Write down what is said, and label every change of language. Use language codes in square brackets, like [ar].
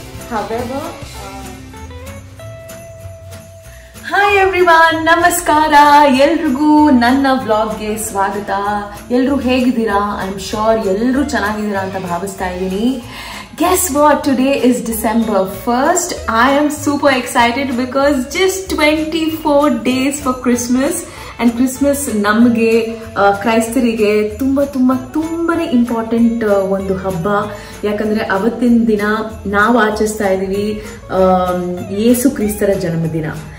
[en] However, hi everyone, namaskara. [kn] ಎಲ್ರಿಗೂ ನನ್ನ ವ್ಲಾಗ್ಗೆ ಸ್ವಾಗತ. ಎಲ್ಲರೂ ಹೇಗಿದ್ದೀರಾ? [en] I am sure [kn] ಎಲ್ಲರೂ ಚೆನ್ನಾಗಿದ್ದೀರಾ ಅಂತ ಭಾವಿಸ್ತಾ ಇದ್ದೀನಿ. [en] Guess what? Today is December 1st. I am super excited because just 24 days for Christmas. [kn] And Christmas ನಮಗೆ ಕ್ರೈಸ್ತರಿಗೆ ತುಂಬಾನೇ ಇಂಪಾರ್ಟೆಂಟ್ ಒಂದು ಹಬ್ಬ. ಯಾಕಂದ್ರೆ ಅವತ್ತಿನ ದಿನ ನಾವು ಆಚರಿಸ್ತಾ ಇದೀವಿ ಯೇಸು ಕ್ರಿಸ್ತರ ಜನ್ಮದಿನ.